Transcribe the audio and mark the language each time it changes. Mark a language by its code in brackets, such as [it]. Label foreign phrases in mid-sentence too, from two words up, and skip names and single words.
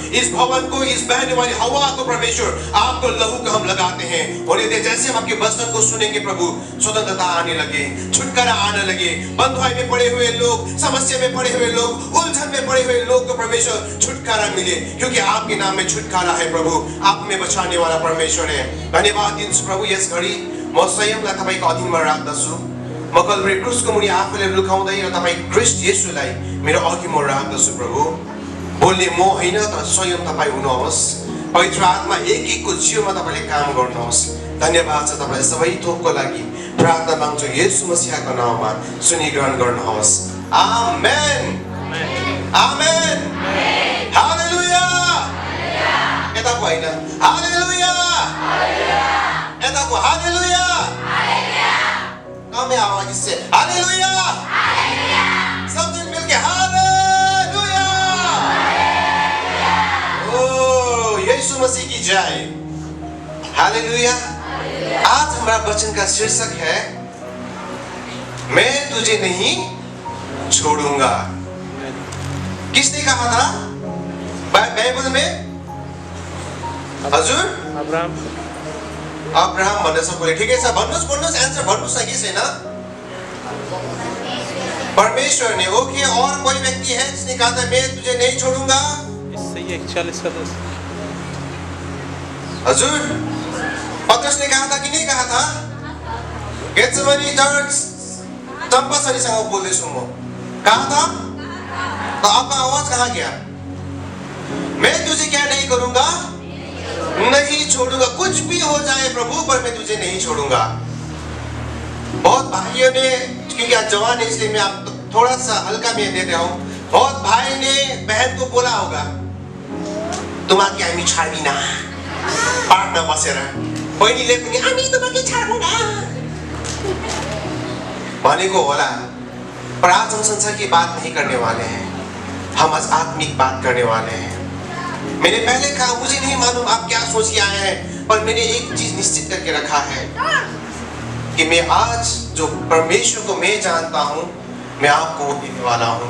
[hi] इस भवन को, इस बहने वाली हवा को परमेश्वर आपको लहू को हम लगाते हैं। और ये जैसे हम आपके वचन को सुनेंगे प्रभु, स्वतंत्रता आने लगे, छुटकारा आने लगे। बंधुआई में पड़े हुए लोग, समस्या में पड़े हुए लोग, उलझन में पड़े हुए लोग को परमेश्वर छुटकारा मिले, क्योंकि आपके नाम में छुटकारा है प्रभु। आप में बचाने वाला परमेश्वर है। [ne] धन्यवाद दिन्छु प्रभु। यस घडी म स्वयंलाई तपाईको अधीनमा राख्दछु। म कल्भरी क्रुसको मुनि आफूले लुकाउँदै र तपाईँ ख्रीष्ट येशूलाई मेरो अघि म राख्दछु प्रभु। बोल्ने म होइन तर स्वयं तपाईँ हुनुहोस्। पवित्र आत्मा एक एकको जीवनमा तपाईँले काम गर्नुहोस्। धन्यवाद छ तपाईँ सबै थोकको लागि। प्रार्थना माग्छु येशू मसीहको नाममा, सुनि ग्रहण गर्नुहोस्। आमेन। आमेन। हालेलुया। यताको होइन, हालेलुया। यताको हालेलुया। [hi] कम आवाज से हालेलुया। सब जन मिलके हालेलुया। ओ यीशु मसीह की जय। हालेलुया। आज हमारा वचन का शीर्षक है मैं तुझे नहीं छोड़ूंगा। किसने कहा था बाइबल में? [ne] हजुर अब्राहम भन्ने सबैले ठिकै छ भन्नुस् आन्सर भन्नुस् कि छैन? [hi] परमेश्वर ने। ओके, और कोई व्यक्ति है जिसने कहा था मैं तुझे नहीं छोड़ूंगा? इससे 41 का 10। हजुर पत्रस ने कहा था कि नहीं कहा था? [ne] गेत्सेमनी चर्च चंपा सरीसँग बोल्दैछु म। [hi] कहा था? तो आपका आवाज कहाँ गया? मैं तुझे क्या नहीं करूंगा? नहीं छोड़ूंगा। कुछ भी हो जाए प्रभु, पर मैं तुझे नहीं छोड़ूंगा। बहुत भाइयों ने, क्योंकि आज जवान है इसलिए मैं आप थोड़ा सा हल्का में दे रहा हूँ। बहुत भाई ने बहन को बोला होगा तुम्हारे [ne] हामी छाड्दिन पार्टमा बसेर, बहिनीले पनि हामी तुम्हारे छाड्दिन भनेको होला। [hi] पर आज हम संसार की बात नहीं करने वाले हैं, हम आज आत्मिक बात करने वाले हैं। मैंने पहले कहा मुझे नहीं मालूम आप क्या सोच के आए हैं, पर मैंने एक चीज निश्चित करके रखा है कि मैं आज जो परमेश्वर को मैं जानता हूं, मैं आपको देने वाला हूं।